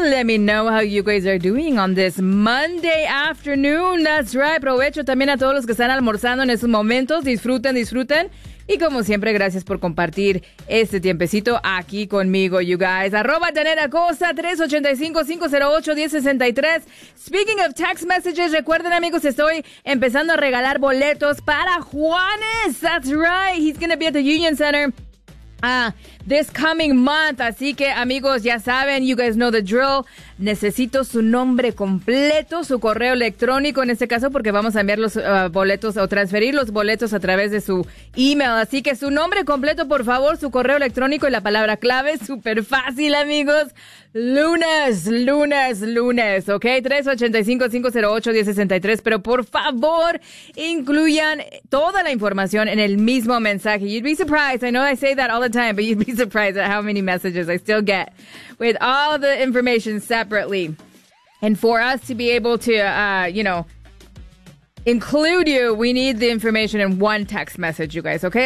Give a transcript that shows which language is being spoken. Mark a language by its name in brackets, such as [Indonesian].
[English] Let me know how you guys are doing on this Monday afternoon. That's right. [Spanish] Provecho también a todos los que están almorzando en estos momentos. Disfruten, disfruten. Y como siempre, gracias por compartir este tiempecito aquí conmigo, [English] you guys. [Spanish] Arroba Danera Cosa, 385-508-1063. [English] Speaking of text messages, [Spanish] recuerden, amigos, estoy empezando a regalar boletos para Juanes. [English] That's right, he's going to be at the Union Center this coming month. [Spanish] Así que, amigos, ya saben, [English] you guys know the drill. [Spanish] Necesito su nombre completo, su correo electrónico en este caso, porque vamos a enviar los boletos o transferir los boletos a través de su email. Así que su nombre completo, por favor, su correo electrónico y la palabra clave. Súper fácil, amigos. Lunes, ¿ok? 385-508-1063. Pero por favor, incluyan toda la información en el mismo mensaje. [English] You'd be surprised. I know I say that all the time, but you'd be surprised at how many messages I still get with all the information separately. And for us to be able to, include you, we need the information in one text message, you guys, okay?